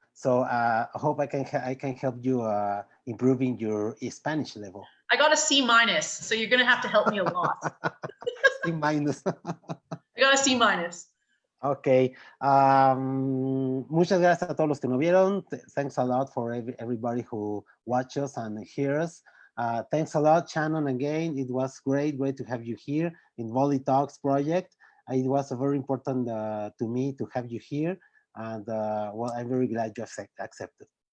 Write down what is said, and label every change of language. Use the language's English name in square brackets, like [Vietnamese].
[English] So I hope I can help you improving your Spanish level. I got a C-, so you're gonna have to help me a lot. C-. I got a C-. Okay. [Spanish] Muchas gracias a todos los que nos vieron. [English] Thanks a lot for everybody who watches and hears. Thanks a lot, Shannon, again. It was great to have you here in Volley Talks project. It was very important to me to have you here. And well, I'm very glad you accepted.